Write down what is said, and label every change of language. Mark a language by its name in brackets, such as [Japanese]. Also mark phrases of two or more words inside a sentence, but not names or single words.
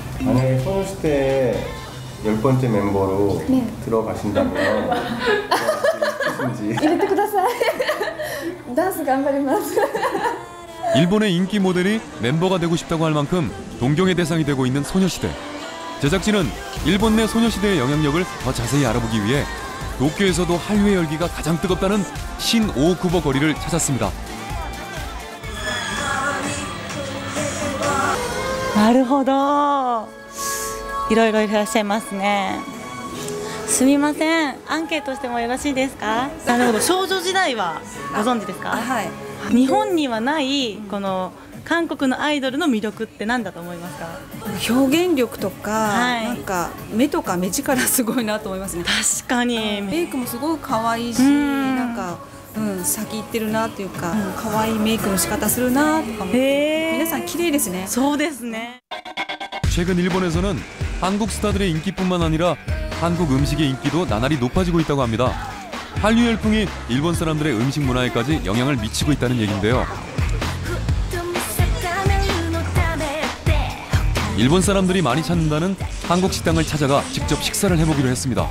[Korean] 만약에 소녀시대 10번째 멤버로 네. 들어가신다면 무엇인지 [Japanese] 入れてください。ダンス頑張ります。 [Korean] 일본의 인기 모델이 멤버가 되고 싶다고 할 만큼 동경의 대상이 되고 있는 소녀시대. 제작진은 일본 내 소녀시대의 영향력을 더 자세히 알아보기 위해 도쿄에서도 한류의 열기가 가장 뜨겁다는 신오쿠보 거리를 찾았습니다. [Japanese] なるほど。いろいろいらっしゃいますね。すみません、アンケートしてもよろしいですか？なるほど、少女時代はご存知ですか？はい。日本にはないこの韓国のアイドルの魅力って何だと思いますか？表現力とか、はいなんか目とか目力すごいなと思いますね。確かに。メイクもすごい可愛いし、なんか、先行ってるなっていうか、可愛いメイクの仕方するなとかも。皆さん綺麗ですね。そうですね。 [Korean] 최근 일본에서는 한국 스타들의 인기뿐만 아니라 한국 음식의 인기도 나날이 높아지고 있다고 합니다. 한류 열풍이 일본 사람들의 음식 문화에까지 영향을 미치고 있다는 얘긴데요. 일본 사람들이 많이 찾는다는 한국 식당을 찾아가 직접 식사를 해보기로 했습니다.